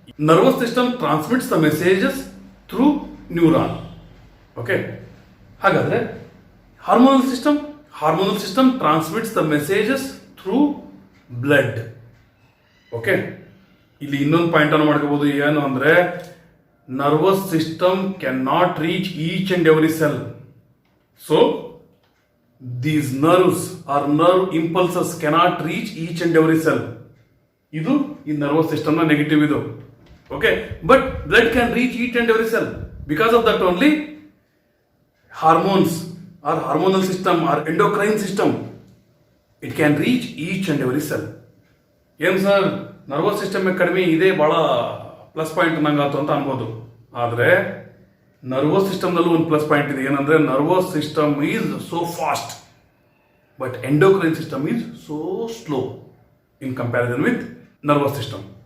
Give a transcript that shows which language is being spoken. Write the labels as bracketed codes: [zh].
[en] Nervous system transmits the messages through neuron. Okay, ಹಾಗಾದ್ರೆ hormonal system transmits the messages through blood. [kn] Okay, ಇಲ್ಲಿ ಇನ್ನೊಂದು point ಅನ್ನು ಮಾಡ್ಕೋಬಹುದು. ಏನು ಅಂದ್ರೆ [en] nervous system cannot reach each and every cell. So, these nerves or nerve impulses cannot reach each and every cell. [kn] ಇದು ಈ nervous system ನ negative ಇದು. [en] Okay, but blood can reach each and every cell. Because of that only, hormones or hormonal system or endocrine system, it can reach each and every cell. [kn] ಏನು sir, nervous system ಕಡಿಮೆ ಇದೆ, ಬಹಳ plus point ನಂಗಾತು ಅಂತ ಅನ್ಬೋದು. ಆದ್ರೆ nervous system ನಲ್ಲೂ ಒಂದು plus point ಇದೆ. ಏನಂದ್ರೆ [en] Nervous system is so fast but endocrine system is so slow in comparison with nervous system.